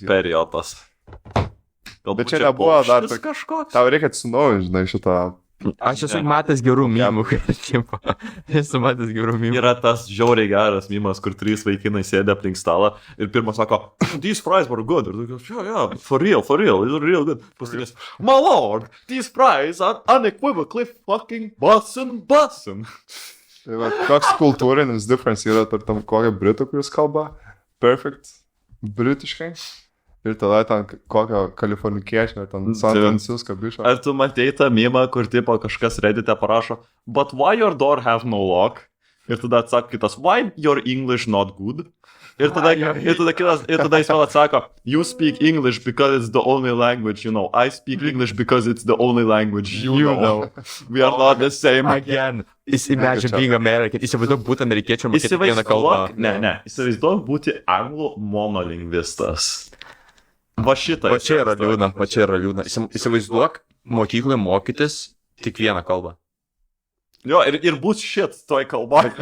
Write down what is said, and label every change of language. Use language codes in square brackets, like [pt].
[lt] Periodas. Bet čia nebuvo dar kažkoks. Tau reikia atsinaujinti, žinai, šitą... Aš esu matęs gerų mimų. Esu matęs gerų mimų. Yra tas žiauriai geras mimas, kur 3 vaikinai sėdė aplink stalą ir pirmas sako, [en] these fries were good. [lt] Ir tokios, [en] yeah, for real, it's real good. [lt] Pasakės, [en] my lord, these fries are unequivocally fucking bussin'. [lt] Tai va, toks kultūrinis difference yra tarp tam kokią britų, kuris kalba perfect britiškai. Ir tada ten kokio kalifornikiečio, ar ten San Francisco bišo. Ar tu matei tą mimą, kur tipo kažkas Reddit'e parašo, [en] but why your door have no lock? [lt] Ir tada atsako kitas, [en] why your English not good? [lt] Ir tada jis vėl atsako, [en] you speak English because it's the only language you know. I speak English because it's the only language you know. We are not the same. Again. Imagine being American. [lt] Įsivaizduok būti amerikiečiu, mokėti vieną kalbą. Ne. Įsivaizduok būti anglų monolingvistas. Va šitą. Va čia yra liūdna. Įsivaizduok mokykloje mokytis tik vieną kalbą. Jo, ir būt šit toj kalba.